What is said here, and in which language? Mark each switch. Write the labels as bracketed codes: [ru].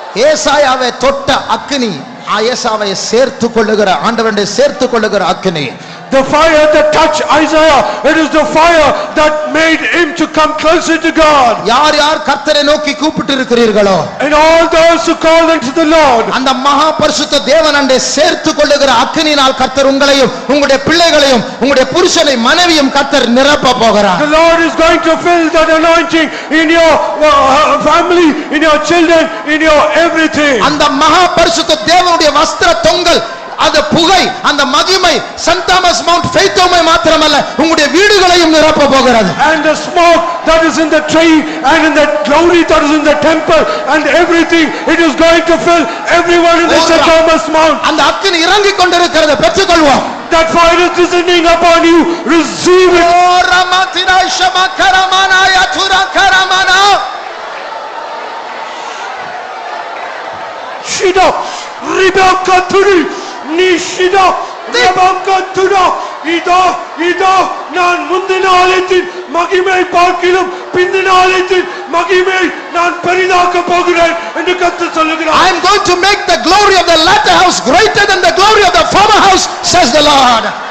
[ta] ஏசாயாவை தொட்ட அக்கினி ஏசாவை சேர்த்து கொள்ளுகிற ஆண்டவனை சேர்த்து கொள்ளுகிற அக்கினி. [en] The fire that touched Isaiah, it is the fire that made him to come closer to God. [ta] யார் யார் கர்த்தரை நோக்கி கூப்பிட்டு இருக்கிறீர்களோ, [en] And all those who call unto the Lord, [ta] அந்த மகா பரிசுத்த தேவனண்டை சேர்த்து கொள்ளுகிற அக்கினினால் கர்த்தர் உங்களையும் உங்களுடைய பிள்ளைகளையும் உங்களுடைய புருஷனை மனைவியும் கர்த்தர் நிரப்ப போகிறார். [en] the Lord is going to fill that anointing in your family, in your children, in your everything. [ta] அந்த மகா பரிசுத்த தேவனுடைய வஸ்திர தொங்கல், அந்த புகை, அந்த மகிமை சென்ட் தாமஸ் மவுண்ட் ஃபெய்த்தோமை மாத்திரமல்ல உங்களுடைய வீடுகளையும் நிரப்ப போகிறது. [en] And the smoke that is in the tree and in the glory that is in the temple and everything, it is going to fill everyone in the St. Thomas Mount. [ta] அந்த அக்கினி இறங்கிக் கொண்டிருக்கிறதை பெற்றுக்கொள்வோம். [en] That fire is descending upon you. Receive it. ஓ ரமதினா ஷமகரமனா யதுரா கரமனா. Shida, Ribakaturi, Nishida, Ribakatuna, Ida, [ta] நான் முந்தின ஆலயத்தின் மகிமை பார்க்கிலும் பிந்தின ஆலயத்தின் மகிமை நான் பெரிதாக்க போகிறேன் என்று கர்த்தர் சொல்லுகிறார். [en] I am going to make the glory of the latter house greater than the glory of the former house, says the Lord.